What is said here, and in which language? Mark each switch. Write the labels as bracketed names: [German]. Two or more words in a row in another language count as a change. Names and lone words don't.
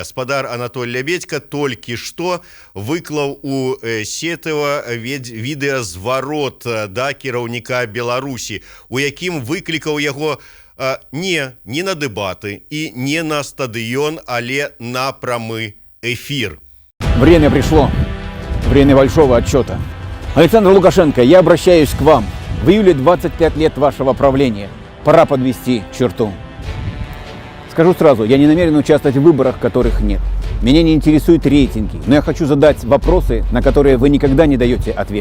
[Belarusian] Спадар Анатоль Лябедька толькі што выклаў у сетыва відэазварот да кіраўніка Беларусі, у якім выклікаў яго не на дэбаты і не на стадыён, але на прамы эфир. [Russian] Время пришло. Время большого отчета. Александр Лукашенко, я обращаюсь к вам. В июле 25 лет вашего правления. Пора подвести черту. Скажу сразу, я не намерен участвовать в выборах, которых нет. Меня не интересуют рейтинги, но я хочу задать вопросы, на которые вы никогда не даете ответ.